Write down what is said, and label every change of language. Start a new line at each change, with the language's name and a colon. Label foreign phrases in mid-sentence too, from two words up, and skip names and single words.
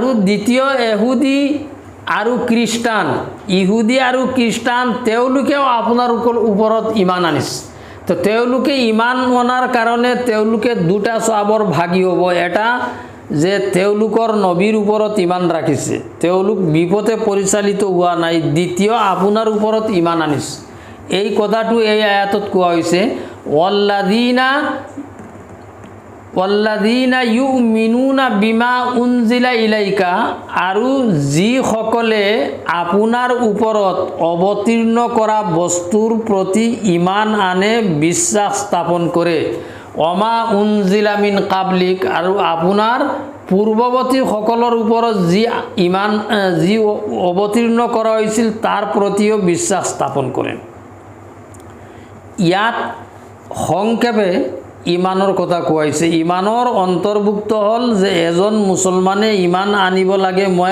Assamese: দ্বিতীয় ইহুদি আৰু খ্ৰীষ্টান ইহুদি আৰু খ্ৰীষ্টান তেওঁলোকেও আপোনাৰ ওপৰত ইমান আনিছে তো তেওঁলোকে ইমান অনাৰ কাৰণে তেওঁলোকে দুটা স্বভাৱৰ ভাগী হ'ব এটা যে তেওঁলোকৰ নবীৰ ওপৰত ইমান ৰাখিছে তেওঁলোক বিপদে পৰিচালিত হোৱা নাই দ্বিতীয় আপোনাৰ ওপৰত ইমান আনিছে এই কথাটো এই আয়াতত কোৱা হৈছে
Arabic: والذين يؤمنون بما أنزل إليك
Assamese: আৰু যিসকলে আপোনাৰ ওপৰত অৱতীৰ্ণ কৰা বস্তুৰ প্ৰতি ইমান আনে বিশ্বাস স্থাপন কৰে
Arabic: وما أنزل من قبلك
Assamese: আৰু আপোনাৰ পূৰ্বৱৰ্তী সকলৰ ওপৰত যি অৱতীৰ্ণ কৰা হৈছিল তাৰ প্ৰতিও বিশ্বাস স্থাপন কৰে ইয়াত সংক্ষেপে ইমানৰ কথা কোৱা হৈছে ইমানৰ অন্তৰ্ভুক্ত হ'ল যে এজন মুছলমানে ইমান আনিব লাগে মই